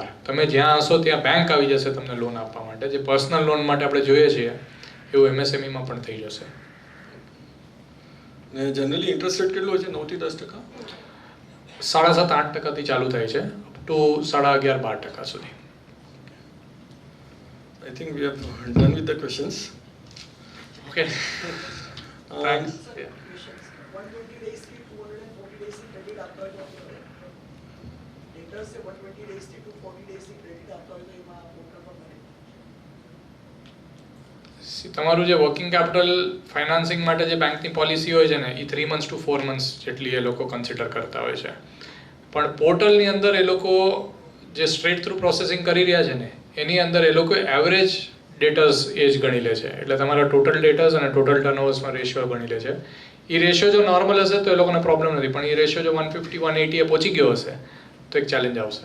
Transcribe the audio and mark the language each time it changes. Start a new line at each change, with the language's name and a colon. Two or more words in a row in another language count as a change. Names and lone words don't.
Gujarati: તમે જ્યાં હશો ત્યાં બેંક આવી જશે તમને લોન આપવા માટે. જે
English: personal loan
Gujarati: માટે આપણે જોઈએ છીએ એવું MSMEમાં પણ થઈ જશે. ને જનરલી
English: interest rate
Gujarati: કેટલો છે? 9-10%? 7.5-8% ચાલુ થાય છે
English: up to
Gujarati: 11.5-12% સુધી.
English: I think we have done with the questions. Okay. Thanks.
Hindi: 120 days की 240 days की क्रेडिट आपका है तो डेटर से 120 days की 240 days की क्रेडिट आपका है तो
Gujarati: એમાં પોર્ટલ પર મળે. તમારું જે
English: working capital financing
Gujarati: માટે જે બેંકની પોલિસી હોય છે ને એ
English: 3 months to 4 months
Gujarati: જેટલી એ લોકો કન્સિડર કરતા હોય છે. પણ પોર્ટલની અંદર એ લોકો જે
English: straight through processing
Gujarati: કરી રહ્યા છે ને એની અંદર એ લોકો
English: average debtors age
Gujarati: ગણી લે છે. એટલે તમારા
English: total debtors
Gujarati: અને ટોટલ ટર્નઓવર્સમાં રેશિયો ગણી લે છે. એ રેશિયો જો નોર્મલ હશે તો એ લોકોને પ્રોબ્લેમ નથી, પણ એ રેશિયો જો 150-180 એ પહોંચી ગયો હશે તો એક ચેલેન્જ આવશે.